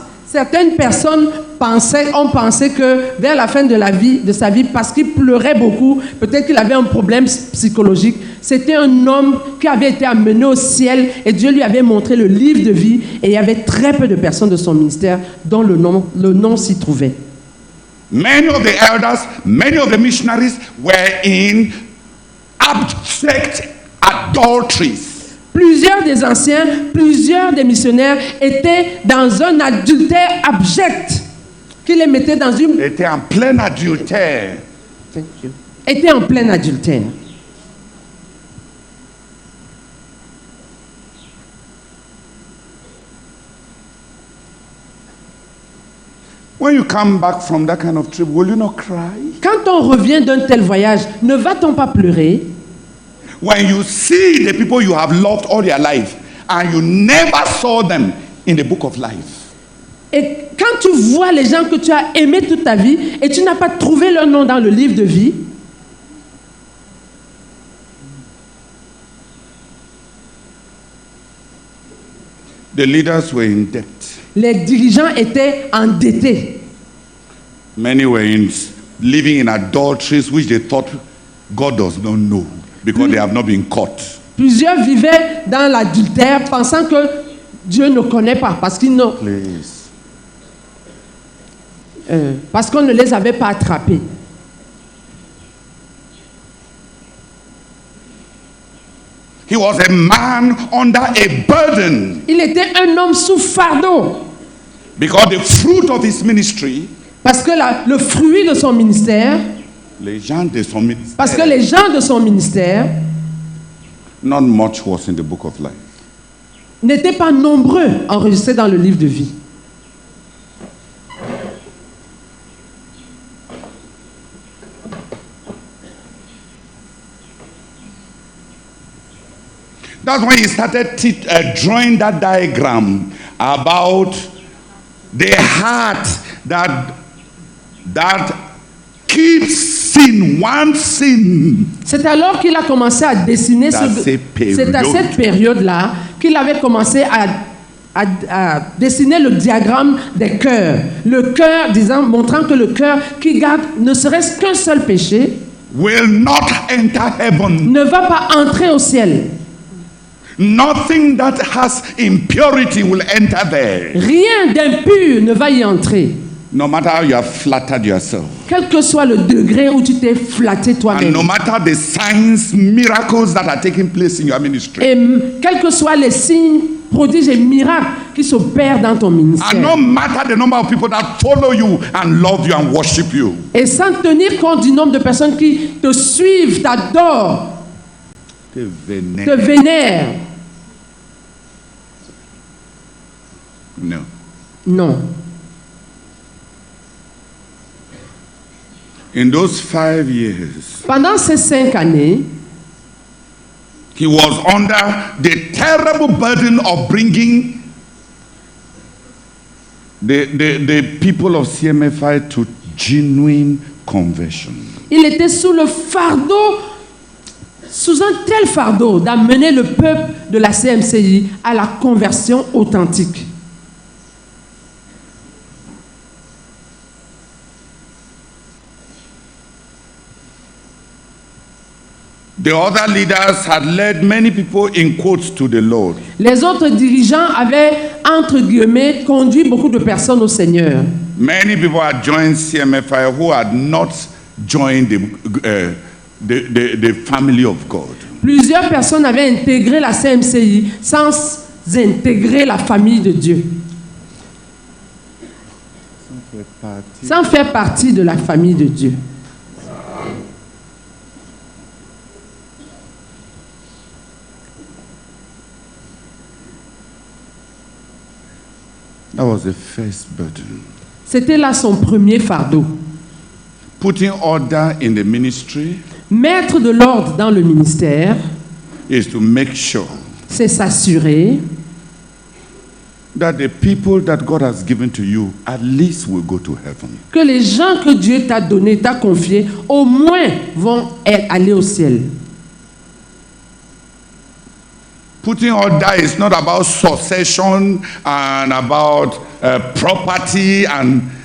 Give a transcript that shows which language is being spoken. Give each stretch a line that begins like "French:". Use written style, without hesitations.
French: Certaines personnes ont pensé que vers la fin de sa vie, parce qu'il pleurait beaucoup, peut-être qu'il avait un problème psychologique, c'était un homme qui avait été amené au ciel et Dieu lui avait montré le livre de vie et il y avait très peu de personnes de son ministère dont le nom s'y trouvait.
English: Many of the elders, many of the missionaries were in abject adulteries.
French: Plusieurs des anciens, plusieurs des missionnaires étaient dans un adultère abject qui les mettait dans une... Était en plein adultère. Étaient en plein adultère.
English: When you come back from that kind of trip, will you not cry?
French: Quand on revient d'un tel voyage, ne va-t-on pas pleurer?
English: When you see the people you have loved all your life and you never saw them in the book of life.
French: Et quand tu vois les gens que tu as aimés toute ta vie et tu n'as pas trouvé leur nom dans le livre de vie,
English: The leaders were in debt.
French: les dirigeants étaient endettés.
English: Many were living in adulteries which they thought God does not know because they have not been caught.
French: Plusieurs vivaient dans l'adultère pensant que Dieu ne connaît pas parce qu'ils n'ont...
English: Please.
French: parce qu'on ne les avait pas attrapés.
English: He was a man under a burden
French: Il était un homme sous fardeau
English: because the fruit of his ministry,
French: parce que le fruit de son ministère, les gens de son ministère, parce que les gens de son ministère
English: not much was in the book of life.
French: n'étaient pas nombreux enregistrés dans le livre de vie.
English: That's when he started drawing that diagram about the heart that keeps sin, one sin.
French: C'est alors qu'il a commencé à dessiner, c'est à cette période-là qu'il avait commencé à dessiner le diagramme des cœurs. Le cœur, montrant que le cœur qui garde ne serait-ce qu'un seul péché,
English: will not enter heaven.
French: ne va pas entrer au ciel.
English: Nothing that has impurity will enter there.
French: Rien d'impur ne va y entrer.
English: No matter how you have flattered yourself.
French: Quel que soit le degré où tu t'es flatté toi-même.
English: And no matter the signs, miracles that are taking place in your ministry.
French: Et quels que soient les signes, prodiges et miracles qui s'opèrent dans ton ministère.
English: And no matter the number of people that follow you and love you and worship you.
French: Et sans tenir compte du nombre de personnes qui te suivent, t'adorent, te vénèrent.
English: No.
French: Non.
English: In those 5 years,
French: Pendant ces 5 années,
English: he was under the terrible burden of bringing the people of CMFI to genuine conversion.
French: il était sous le fardeau, sous un tel fardeau d'amener le peuple de la CMCI à la conversion authentique.
English: The other leaders had led many people in quotes to the Lord.
French: Les autres dirigeants avaient, entre guillemets, conduit beaucoup de personnes au Seigneur.
English: Many people had joined CMFI who had not joined the family of God.
French: Plusieurs personnes avaient intégré la CMCI sans intégrer la famille de Dieu. Sans faire partie de la famille de Dieu.
English: That was the first burden.
French: C'était là son premier fardeau.
English: Putting order in the ministry
French: Mettre de l'ordre dans le ministère,
English: is to make sure
French: c'est s'assurer
English: that the people that God has given to you at least will go to heaven.
French: que les gens que Dieu t'a donnés, t'a confiés, au moins vont aller au ciel.
English: Putting order is not about succession and about property and